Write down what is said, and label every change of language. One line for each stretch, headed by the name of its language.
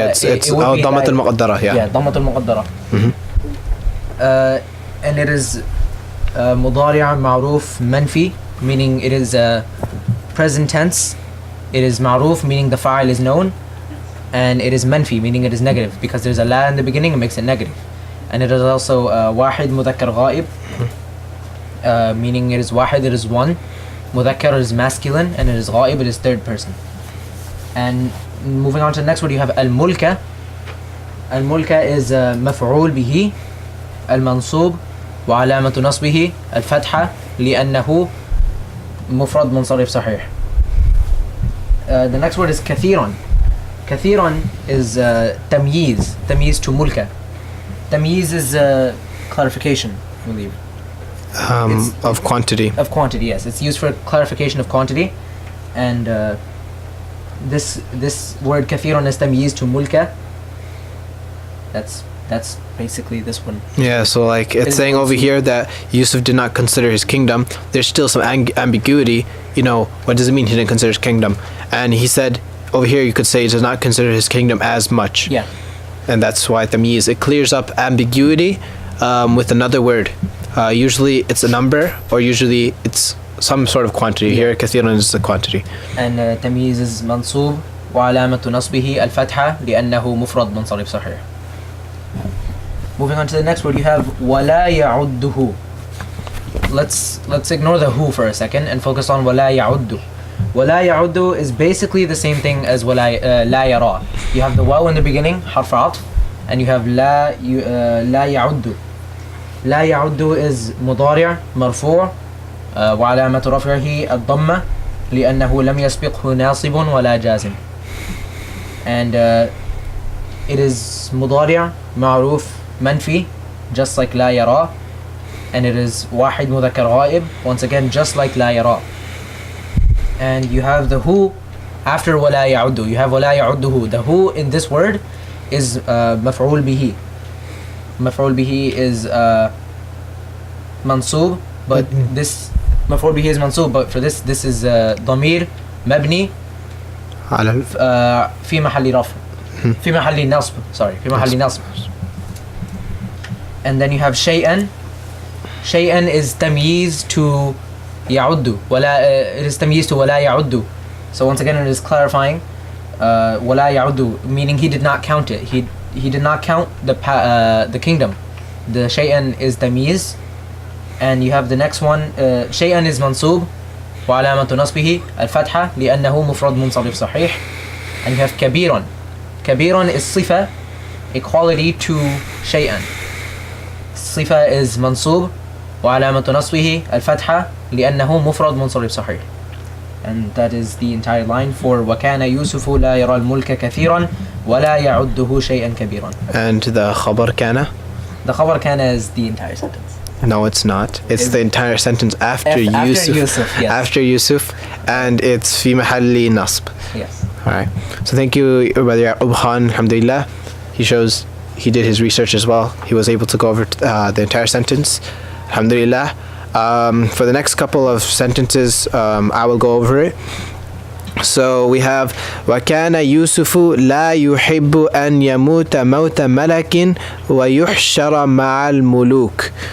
Arabic: it's ضمة المقدرة. Yeah, ضمة المقدرة.
English: And it is
Arabic: مضارع معروف منفي,
English: meaning it is present tense. It is معروف, meaning the fa'il is known, and it is منفي, meaning it is negative, because there's a la in the beginning, it makes it negative. And it is also
Arabic: واحد مذكر غائب,
English: meaning it is واحد, it is one. مذكر is masculine, and it is غائب, it is third person. And moving on to the next word, you have الملكة.
Arabic: الملكة is مفعول به المنصوب وعلامة نصبه الفتحة لأنه مفرد منصرف صحيح.
English: The next word is كثيرا.
Arabic: كثيرا is تمييز. تمييز to ملكة.
English: تمييز is clarification, I believe. Of quantity. Of quantity, yes. It's used for clarification of quantity. And this word كثيرا is تمييز to ملكة. That's That's basically this one. Yeah, so like it's Is saying over
Arabic: Mansub.
English: here that Yusuf did not consider his kingdom. There's still some ambiguity. You know, what does it mean he didn't consider his kingdom? And he said over here you could say he does not consider his kingdom as much. Yeah. And that's why tamyiz, it clears up ambiguity with another word. Usually it's a number, or usually it's some sort of quantity. Here كثيرا is the quantity.
Arabic: And تمييز is منصوب وعلامة نصبه الفتحة لأنه مفرد منصرف صحيح.
English: Moving on to the next word, you have ولا يعده. Let's ignore the who for a second and focus on ولا يعد. ولا يعد is basically the same thing as
Arabic: ولا لا يرى.
English: You have the واو in the beginning, حرف عطف, and you have لا يعد.
Arabic: لا يعد is مضارع مرفوع وعلامة رفعه الضمة لأنه لم يسبقه ناصب ولا جازم.
English: And it is
Arabic: مضارع معروف منفي,
English: just like لا يرى, and it is واحد مذكر غائب, once again just like لا يرى. And you have the who after ولا يعد. You have ولا يعده. The who in this word is مفعول به.
Arabic: مفعول به is منصوب, but this مفعول به is منصوب, but for this is ضمير مبني على في محل رفع, في محل نصب, sorry, في محل نصب.
English: And then you have شيئا.
Arabic: شيئا is تمييز to يعد. ولا it is تمييز to ولا يعد.
English: So once again it is clarifying ولا يعد, meaning he did not count it. He did not count the kingdom. The شيئا is تمييز.
Arabic: And you have the next one, شيئا is منصوب وعلامة نصبه الفتحة لأنه مفرد منصرف صحيح.
English: And you have كبيرا. كبيرا is صفة equality to شيئا.
Arabic: صفة is منصوب وعلامة نصبه الفتحة لأنه مفرد منصرف صحيح. And that is the entire line for وكان يوسف لا يرى الملك كثيرا ولا يعده شيئا كبيرا. And the خبر كان?
English: The خبر كان is the entire sentence. No, it's not. It's the entire sentence after Yusuf. Yes. After Yusuf, and it's في محل نصب. Yes. All right. So thank you, Brother Ya'qub Khan. Alhamdulillah. He did his research as well. He was able to go over the entire sentence. Alhamdulillah. For the next couple of sentences, I will go over it.
Arabic: So we have وَكَانَ يُوسُفُ لَا يُحِبُّ أَنْ يَمُوتَ مَوْتَ مَلَكٍ وَيُحْشَرَ مَعَ الْمُلُوكِ.